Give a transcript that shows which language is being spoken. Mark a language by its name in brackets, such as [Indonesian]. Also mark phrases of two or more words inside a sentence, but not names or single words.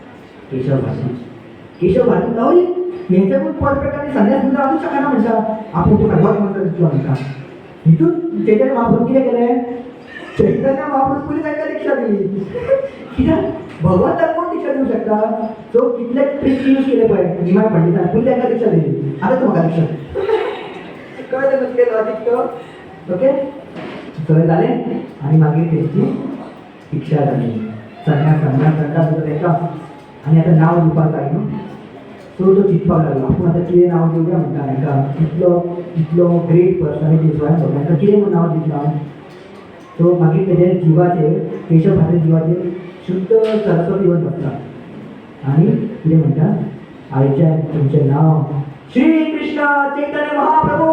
[Konkani] केशव भारती गावरी हेच्याकून परफेक्ट आनी संन्यास मंत्र आसूंक शकना म्हणटा आपूण तुका भगवत मंत्र दितलो म्हणटा हितून चैतन्य महाप्रभू कितें केलें चैतन्य महाप्रभू पयलीं तांकां दिक्षा दिली कित्याक भगवंताक कोण दिक्षा दिवंक शकता सो कितले [English] tricks use [Konkani] केले पळय निमाय पंडितान पयलीं तांकां दिक्षा दिली आतां तूं म्हाका दिक्षा चित्त ओके सगळे झाले आणि मागीर त्यांची शिक्षा झाली संन्यास एका आणि आता नाव दिवपाक जाय न्हू सो तो चिंतपाक लागलो आपूण आतां कितें नांव दिवया म्हणटा हांकां इतलो [English] great personality [Konkani] तांकां कितें म्हूण नांव दितलो सो मागीर तेजे जिवाचेर केशव भारती जिवाचेर शुद्ध सरस्वती येवन बसता आणि कितें म्हणटा आयच्या तुमचें नांव श्री कृष्ण चैतन्य महाप्रभू